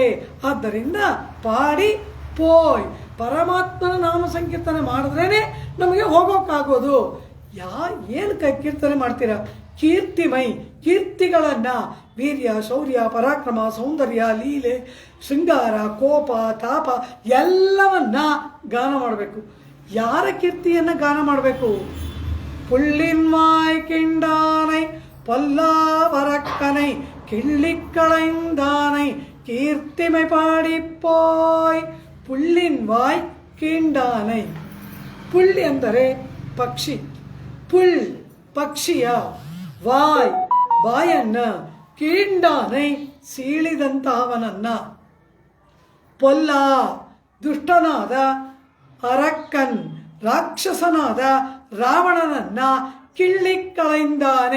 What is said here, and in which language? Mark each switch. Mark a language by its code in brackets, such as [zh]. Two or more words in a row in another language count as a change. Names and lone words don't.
[kn] ಆದ್ದರಿಂದ [ta] பாடிப் போய், [kn] ಪರಮಾತ್ಮನ ನಾಮ ಸಂಕೀರ್ತನೆ ಮಾಡಿದ್ರೇ ನಮಗೆ ಹೋಗೋಕ್ಕಾಗೋದು. ಏನು ಕೀರ್ತನೆ ಮಾಡ್ತೀರಾ? ಕೀರ್ತಿಮೈ, ಕೀರ್ತಿಗಳನ್ನು, ವೀರ್ಯ, ಶೌರ್ಯ, ಪರಾಕ್ರಮ, ಸೌಂದರ್ಯ, ಲೀಲೆ, ಶೃಂಗಾರ, ಕೋಪ, ತಾಪ ಎಲ್ಲವನ್ನ ಗಾನ ಮಾಡಬೇಕು. ಯಾರ ಕೀರ್ತಿಯನ್ನು ಗಾನ ಮಾಡಬೇಕು? [ta] புள்ளின்வாய் கிண்டானை பொல்லாவரக்கனை கிள்ளிக்களைந்தானை கீர்த்திமை பாடிப்போಯ್. புள்ளின்வாய் கீண்டானை. [kn] ಪುಳ್ ಎಂದರೆ ಪಕ್ಷಿ. ಪುಳ್ ಪಕ್ಷಿಯ, ವಾಯ್ ಬಾಯನ್ನ, ಕೀಂಡಾನೈ ಸೀಳಿದಂತಹವನನ್ನ, ಪೊಲ್ಲ ದುಷ್ಟನಾದ, ಅರಕ್ಕನ್ ರಾಕ್ಷಸನಾದ ರಾವಣನನ್ನ [ta] கிள்ளிக் களைந்தானை.